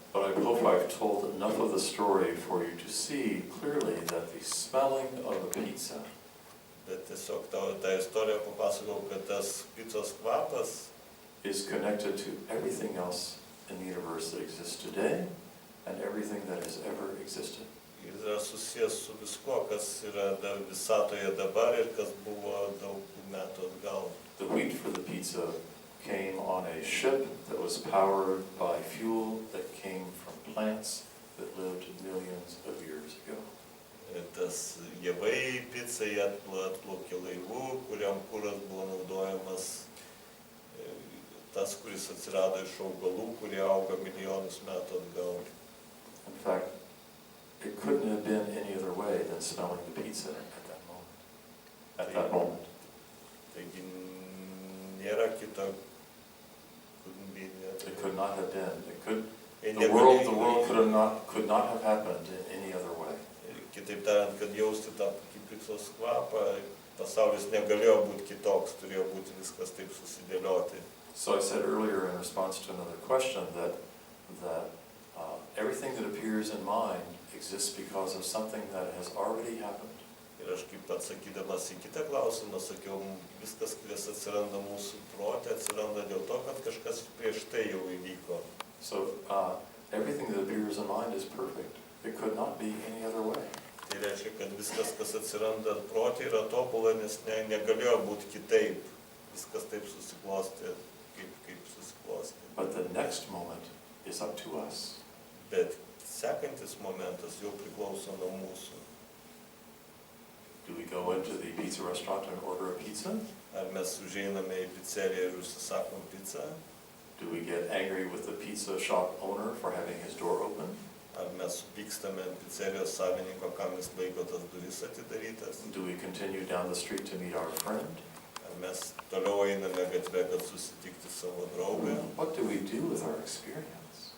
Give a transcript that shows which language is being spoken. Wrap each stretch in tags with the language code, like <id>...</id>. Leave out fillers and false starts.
<en>But I hope I've told enough of the story for you to see clearly that the smelling of a pizza</en> <lt>Bet tiesiog tą istoriją papasakau, kad tas picos kvapas</lt> <en>is connected to everything else in the universe that exists today and everything that has ever existed.</en> <lt>yra susijęs su viskuo, kas yra visatoje dabar ir kas buvo daug metų atgal.</lt> <en>The wheat for the pizza came on a ship that was powered by fuel that came from plants that lived millions of years ago.</en> <lt>Ir tas javai pizzai atplaukė laivu, kuriam kuras buvo naudojamas, tas, kuris atsirado iš augalų, kurie auga milijonus metų atgal.</lt> <en>In fact, it couldn't have been any other way than smelling the pizza at that moment. At that moment.</en> <lt>Taigi nėra kito,</lt> <en>couldn't be It could not have been.</en> <lt>Ir</lt> <en>The world could not have happened in any other way.</en> <lt>Kitaip tariant, kad jausti tą picos kvapą, pasaulis negalėjo būti kitoks, turėjo būti viskas taip susidėlioti.</lt> <en>So I said earlier in response to another question that everything that appears in mind exists because of something that has already happened.</en> <lt>Ir aš kaip atsakydamas į kitą klausimą sakiau, viskas, kas atsiranda mūsų protė, atsiranda dėl to, kad kažkas prieš tai jau įvyko.</lt> <en>So everything that appears in mind is perfect. It could not be any other way.</en> <lt>Tai reiškia, kad viskas, kas atsiranda protė, yra tobula, nes negalėjo būti kitaip. Viskas taip susiklostė, kaip susiklostė.</lt> <en>But the next moment is up to us.</en> <lt>Bet sekantis momentas jau priklauso nuo mūsų.</lt> <en>Do we go into the pizza restaurant and order a pizza?</en> <lt>Ar mes užeiname į pizzeriją ir užsisakom pizzą?</lt> <en>Do we get angry with the pizza shop owner for having his door open?</en> <lt>Ar mes supykstame ant pizzerijos savininko, kam jis laiko tas duris atidarytas?</lt> <en>Do we continue down the street to meet our friend?</en> <lt>Ar mes toliau einame gatvę, kad susitikti savo draugą?</lt> <en>What do we do with our experience?</en>